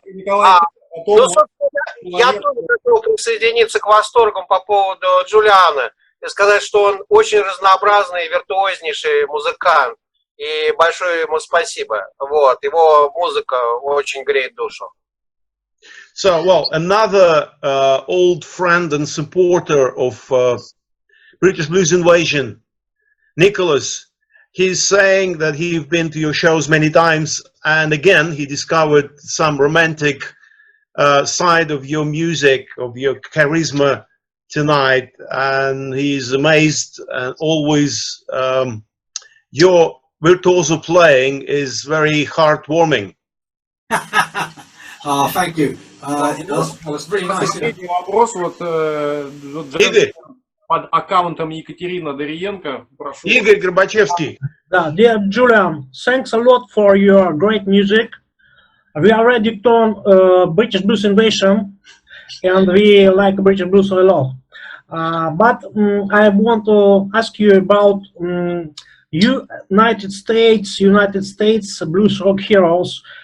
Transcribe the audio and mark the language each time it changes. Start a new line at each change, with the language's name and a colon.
Russian: Николай, Я тоже хотел присоединиться к восторгам по поводу Джулиана и сказать, что он очень разнообразный, виртуознейший музыкант. И большое ему спасибо. Вот, его музыка очень греет душу.
English: So, well, another old friend and supporter of British Blues Invasion, Nicholas, he's saying that he's been to your shows many times, and again, he discovered some romantic side of your music, of your charisma tonight, and he's amazed, and always your virtuoso playing is very heartwarming. Oh, thank you. That was really nice.
Russian: Последний вопрос вот, Игорь. под аккаунтом Екатерина Дариенко. Прошу. Игорь Горбачевский.
English: Dear Julian, thanks a lot for your great music. We already done British Blues Invasion, and we like British Blues a lot. But I want to ask you about United States blues rock heroes.